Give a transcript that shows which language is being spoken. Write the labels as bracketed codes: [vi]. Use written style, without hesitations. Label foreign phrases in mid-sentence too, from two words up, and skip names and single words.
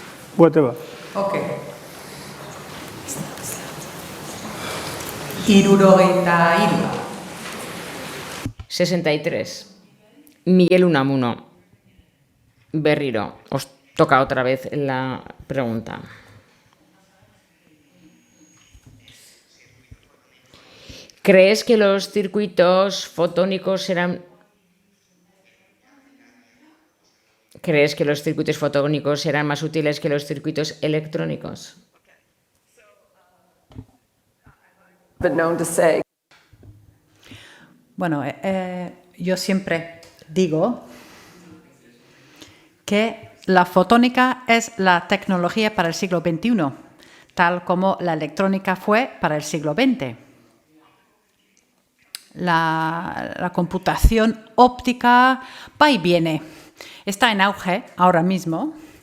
[eu] Whatever. Ok. Hirurogeita hiru. 63. Miguel Unamuno. Berriro, [es] os toca otra vez la pregunta. ¿Crees que los circuitos fotónicos serán más útiles que los circuitos electrónicos? [en] Been known to say. [es] Bueno, yo siempre digo que la fotónica es la tecnología para el siglo XXI, tal como la electrónica fue para el siglo XX. La computación óptica va y viene, está en auge ahora mismo.